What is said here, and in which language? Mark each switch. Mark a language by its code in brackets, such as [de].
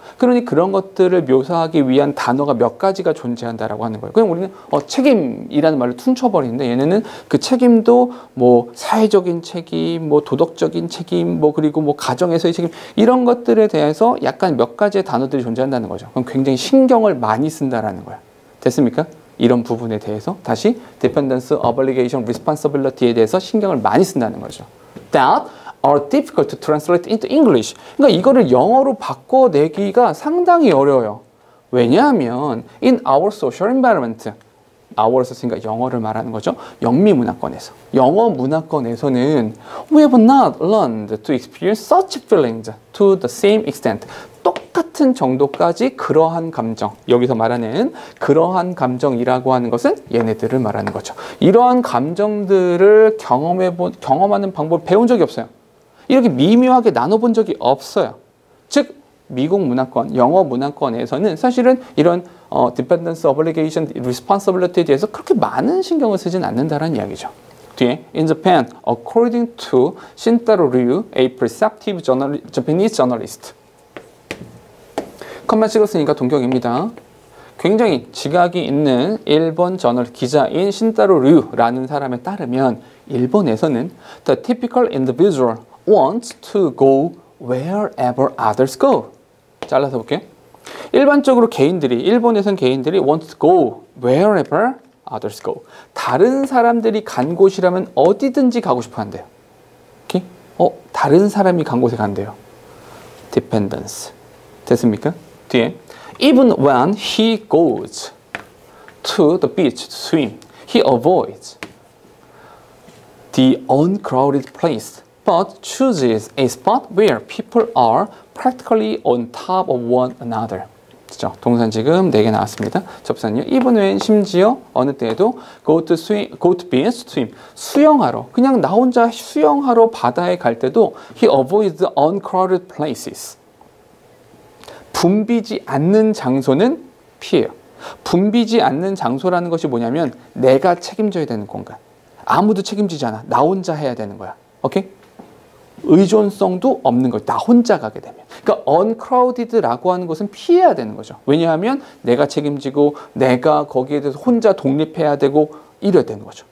[ko] 그러니 그런 것들을 묘사하기 위한 단어가 몇 가지가 존재한다라고 하는 거예요. 그냥 우리는 책임이라는 말로 퉁쳐버리는데 얘네는 그 책임도 뭐 사회적인 책임, 뭐 도덕적인 책임, 뭐 그리고 뭐 가정에서의 책임 이런 것들에 대해서 약간 몇 가지의 단어들이 존재한다는 거죠. 그럼 굉장히 신경을 많이 쓴다라는 거야. 됐습니까? 이런 부분에 대해서 다시 [en] dependence, obligation, responsibility [ko] 에 대해서 신경을 많이 쓴다는 거죠. [en] That are difficult to translate into English. [ko] 그러니까 이거를 영어로 바꿔내기가 상당히 어려워요. 왜냐하면 [en] in our social environment, our [ko] 에서 쓰니까 영어를 말하는 거죠. 영미 문화권에서. 영어 문화권에서는 [en] we have not learned to experience such feelings to the same extent. [ko] 똑같은 정도까지 그러한 감정, 여기서 말하는 그러한 감정이라고 하는 것은 얘네들을 말하는 거죠. 이러한 감정들을 경험하는 방법을 배운 적이 없어요. 이렇게 미묘하게 나눠본 적이 없어요. 즉 미국 문화권, 영어 문화권에서는 사실은 이런 [en] dependence, obligation, responsibility [ko] 에 대해서 그렇게 많은 신경을 쓰진 않는다는 이야기죠. 뒤에 [en] in Japan, according to Shintaro Ryu, a perceptive Japanese journalist. [ko] 컴마 찍었으니까 동격입니다. 굉장히 지각이 있는 일본 저널 기자인 신타로 류라는 사람에 따르면 일본에서는 [en] the typical individual wants to go wherever others go. [ko] 잘라서 볼게요. 일반적으로 일본에선 개인들이 [en] want to go wherever others go. [ko] 다른 사람들이 간 곳이라면 어디든지 가고 싶어 한대요. 오케이? 다른 사람이 간 곳에 간대요. dependence. 됐습니까? 뒤에 [en] even when he goes to the beach to swim, he avoids the uncrowded place, but chooses a spot where people are practically on top of one another. [ko] 그렇죠? 동산 지금 4개 나왔습니다. 접사는요. [en] even when [ko] 심지어 어느 때에도 [en] go to beach to swim, [ko] 수영하러 그냥 나 혼자 수영하러 바다에 갈 때도 [en] he avoids the uncrowded places. [ko] 붐비지 않는 장소는 피해요. 붐비지 않는 장소라는 것이 뭐냐면 내가 책임져야 되는 공간. 아무도 책임지지 않아. 나 혼자 해야 되는 거야. 오케이? 의존성도 없는 거예요. 나 혼자 가게 되면. 그러니까 uncrowded라고 하는 것은 피해야 되는 거죠. 왜냐하면 내가 책임지고 내가 거기에 대해서 혼자 독립해야 되고 이래야 되는 거죠.